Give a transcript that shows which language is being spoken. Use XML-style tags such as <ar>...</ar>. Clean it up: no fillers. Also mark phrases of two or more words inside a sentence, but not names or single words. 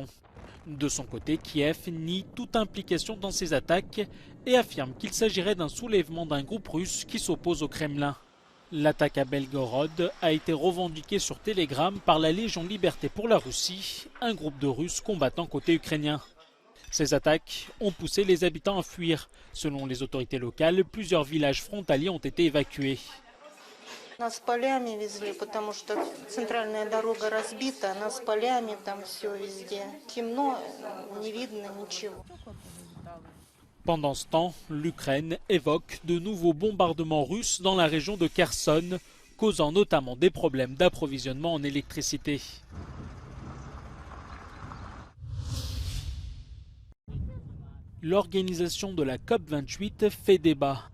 <fr>De son côté, Kiev nie toute implication dans ces attaques et affirme qu'il s'agirait d'un soulèvement d'un groupe russe qui s'oppose au Kremlin. L'attaque à Belgorod a été revendiquée sur Telegram par la Légion Liberté pour la Russie, un groupe de Russes combattant côté ukrainien. Ces attaques ont poussé les habitants à fuir. Selon les autorités locales, plusieurs villages frontaliers ont été évacués.</fr> <ru>Нас полями везли, потому что центральная дорога разбита, нас полями там все везде. Темно, не видно ничего.</ru> <fr>Pendant ce temps, l'Ukraine évoque de nouveaux bombardements russes dans la région de Kherson, causant notamment des problèmes d'approvisionnement en électricité. L'organisation de la COP28 fait débat.</fr>